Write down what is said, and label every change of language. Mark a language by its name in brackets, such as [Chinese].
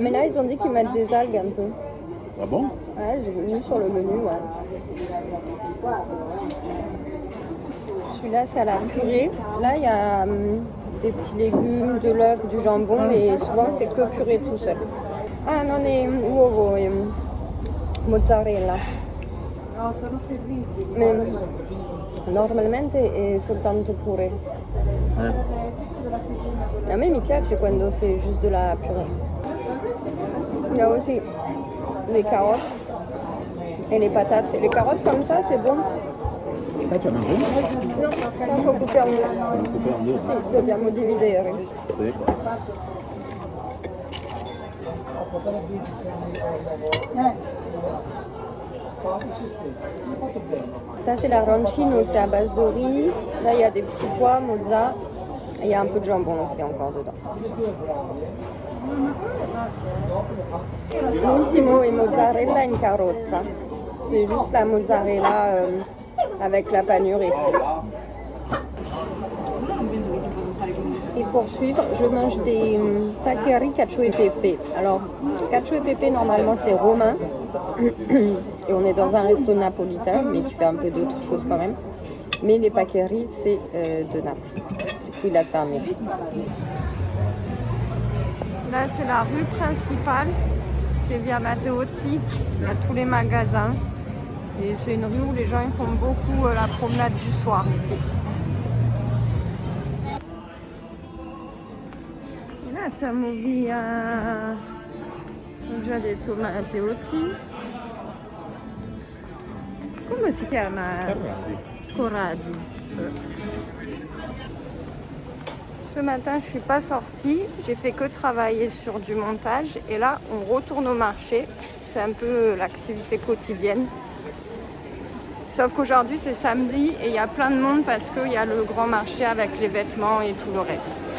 [French] Mais là ils ont dit qu'ils mettent des algues un peu. Ah bon? Ouais, j'ai vu sur le menu, ouais. Celui-là c'est à la purée. Là il y a des petits légumes, de l'œuf, du jambon, mais souvent c'est que purée tout seul. [Italian] Ah non, è uovo e mozzarella. Mais normalmente è soltanto purée. A me mi piace quando [French] c'est juste de la purée. Il y a aussi les carottes et les patates. Les carottes comme ça, c'est bon. Ça tu as mangé? [Italian] No, un po' [French] coupé en deux. Coupé en deux. [Italian] Sì, dobbiamo dividere. Sì. [French] Ça c'est l'arancino, c'est à base de riz. Là il y a des petits pois, mozza. Et il y a un peu de jambon aussi encore dedans. [Italian] L'ultimo è mozzarella in carrozza. [French] C'est juste la mozzarella avec la panure et fruits. Et pour suivre, je mange des paccheri cacio e pepe. Alors, cacio e pepe, normalement, c'est romain. Et on est dans un resto napolitain, mais qui fait un peu d'autres choses quand même. Mais les paccheri, c'est de Naples. Du coup, il a fait un mix. Là, c'est la rue principale. C'est via Matteotti. Il y a tous les magasins. Et c'est une rue où les gens ils font beaucoup la promenade du soir ici. [Italian] Là, siamo via, ho già detto Matteotti. Come si chiama? Ferrari. Corradi. [French] Ce matin, je suis pas sortie, j'ai fait que travailler sur du montage et là, on retourne au marché. C'est un peu l'activité quotidienne. Sauf qu'aujourd'hui, c'est samedi et il y a plein de monde parce qu'il y a le grand marché avec les vêtements et tout le reste.